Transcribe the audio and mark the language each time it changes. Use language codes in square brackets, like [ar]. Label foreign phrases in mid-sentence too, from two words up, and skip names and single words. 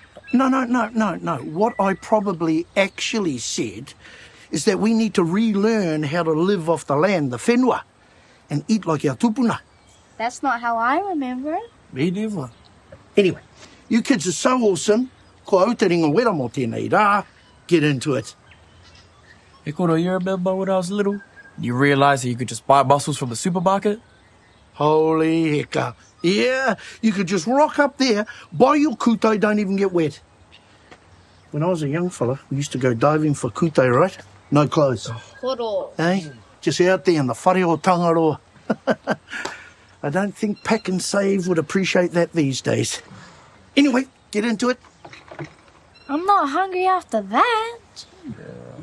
[en] No. What I probably actually said is that we need to relearn how to live off the land, the whenua, and eat like our tūpuna. That's not how I remember it. Me never. Anyway, you kids are so awesome. [mi] Ko au te ringa wera mo tēnei rā. [en] Get into it. Hey, Koro, you remember when I was little? You realised that you could just buy mussels from the supermarket? Holy hecka. Yeah, you could just rock up there, buy your kūtai, don't even get wet. When I was a young fella, we used to go diving for kūtai, right? No clothes. Koro. Eh? Just out there in the [mi] whare o Tangaroa. [en] I don't think Pack and Save would appreciate that these days. Anyway, get into it. I'm not hungry after that. Yeah.